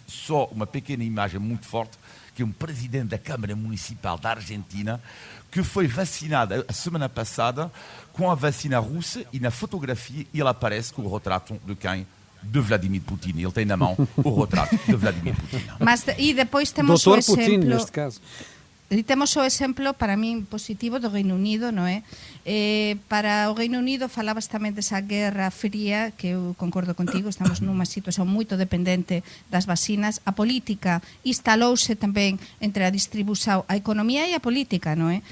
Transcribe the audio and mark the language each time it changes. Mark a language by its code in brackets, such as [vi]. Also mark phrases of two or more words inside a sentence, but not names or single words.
[pt] Só uma pequena imagem muito forte, que é um presidente da Câmara Municipal da Argentina, que foi vacinado a semana passada com a vacina russa, e na fotografia ele aparece com o retrato de quem? De Vladimir Putin. Ele tem na mão o retrato de Vladimir Putin. Mas, e depois temos Doutor o exemplo... Putin, neste caso. [gl] E temos o exemplo, para min, positivo do Reino Unido, non é? Para o Reino Unido falabas tamén desa guerra fría, que eu concordo contigo, estamos nunha situación moito dependente das vacinas. A política instalouse tamén entre a distribución, a economía e a política, non é?